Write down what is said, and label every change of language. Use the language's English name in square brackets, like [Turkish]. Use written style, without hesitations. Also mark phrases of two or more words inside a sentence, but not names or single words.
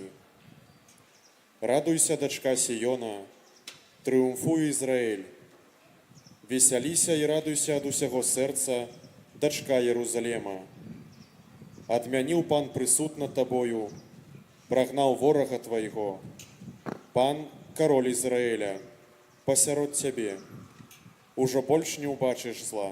[Belarusian] Радуйся, дочка Сіона, трыумфуй, Ізраїль. Весяліся і радуйся ад усяго сэрца, дочка Єрусалема. Адмяніў Пан прысуд над табою, прагнаў ворага твайго. Пан, кароль Ізраіля, пасярод цябе. Ужо больш не ўбачыш зла.